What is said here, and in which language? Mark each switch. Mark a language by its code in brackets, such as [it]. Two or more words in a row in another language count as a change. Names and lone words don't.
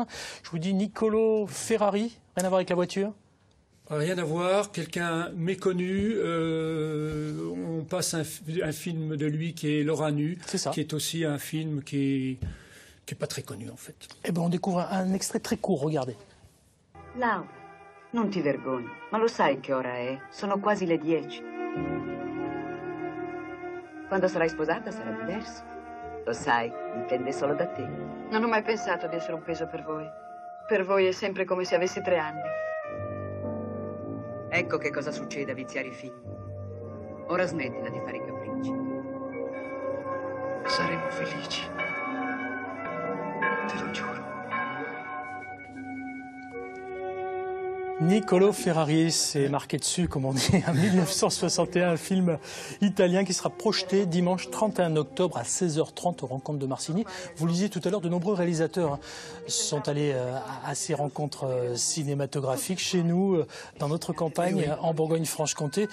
[fr] Je vous dis Niccolò Ferrari. Rien à voir avec la voiture ? Rien à voir, quelqu'un méconnu. On passe un film de lui qui est Laura Nu, qui est aussi un film qui est pas très connu en fait. Eh ben, on découvre un extrait très court, regardez. [it] Laura, non ti vergogni, ma lo sai che ora è? Sono quasi le 10. Quando sarai sposata sarà diverso. Lo sai, dipende solo da te. Non ho mai pensato di essere un peso per voi. Per voi è sempre come se avessi 3 anni. Ecco che cosa succede a viziare i figli. Ora smettila di fare i capricci. Saremo felici. Te lo giuro. [fr] Niccolò Ferrari, c'est marqué dessus, comme on dit, en 1961, un film italien qui sera projeté dimanche 31 octobre à 16h30 aux rencontres de Marceni. Vous lisiez tout à l'heure, de nombreux réalisateurs sont allés à ces rencontres cinématographiques chez nous, dans notre campagne, en Bourgogne-Franche-Comté.